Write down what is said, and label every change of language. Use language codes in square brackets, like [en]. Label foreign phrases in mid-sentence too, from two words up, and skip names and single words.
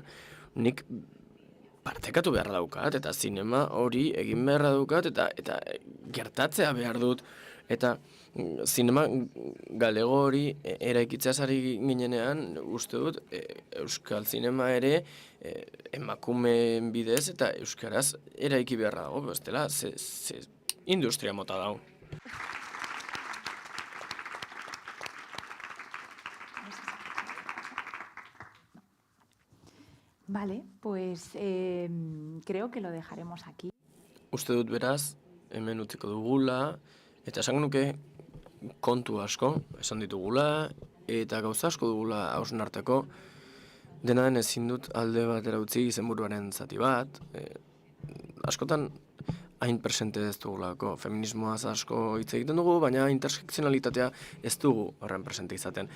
[eu] Nik partekatu beharra daukat, eta zinema hori egin beharra daukat, eta gertatzea behar dut. Eta zinema galego hori eraikitzeaz ari ginenean, uste dut, euskal zinema ere emakumeen bidez eta euskaraz eraiki beharra dago, bestela, ze industria mota dago. [es] Vale, pues creo que lo dejaremos aquí. [eu] Uste dut beraz, hemen utziko dugula, eta esango nuke kontu asko esan ditugula, eta gauza asko dugula hausnarteko, dena den ezin dut alde batera utzi izenburuaren zati bat, askotan hain presente ez dugulako, feminismoaz asko hitz egiten dugu, baina intersekzionalitatea ez dugu horren presente izaten.